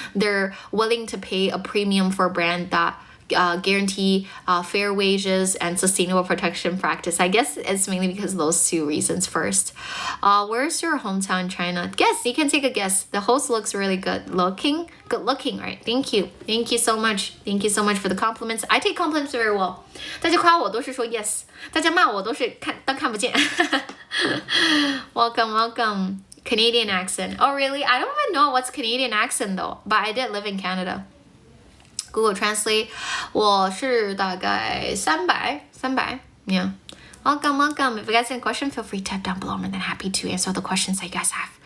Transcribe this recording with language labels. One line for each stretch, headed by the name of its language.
English: They're willing to pay a premium for a brand that guarantee fair wages and sustainable protection practice. I guess it's mainly because of those two reasons first. Where's your hometown in China? Guess, you can take a guess. The host looks really good looking, right? Thank you so much. Thank you so much for the compliments. I take compliments very well.
Chinese: 大家夸我都是说 yes， 大家骂我都是当看不见。
English: Welcome. Canadian accent. Oh really? I don't even know what's Canadian accent though, but I did live in Canada.
Chinese: Google Translate, 我是大概300.
English: Yeah. Welcome. If you guys have a question, feel free to type down below. I'm more than happy to answer the questions that you guys have.